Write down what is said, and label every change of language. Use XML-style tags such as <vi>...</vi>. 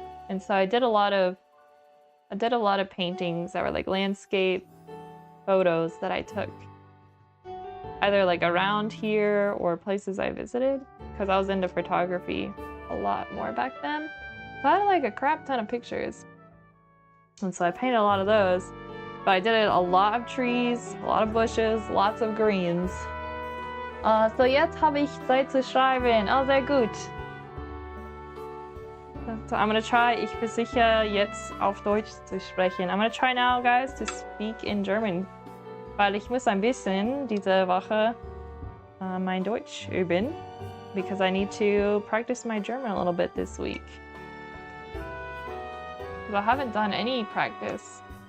<en>And so I did a lot of paintings that were like landscape photos that I took either like around here or places I visited, because I was into photography a lot more back then. So I had like a crap ton of pictures. And so I painted a lot of those, but I did a lot of trees, a lot of bushes, lots of greens.</en> <de>So jetzt habe ich Zeit zu schreiben. Oh, sehr gut.</de> <en>So I'm gonna try,</en> <de>ich versichere jetzt auf Deutsch zu sprechen.</de> <en>I'm gonna try now, guys, to speak in German.</en> <de>Weil ich muss ein bisschen diese Woche mein Deutsch üben,</de> <en>because I need to practice my German a little bit this week. Because I haven't done any practice.</en>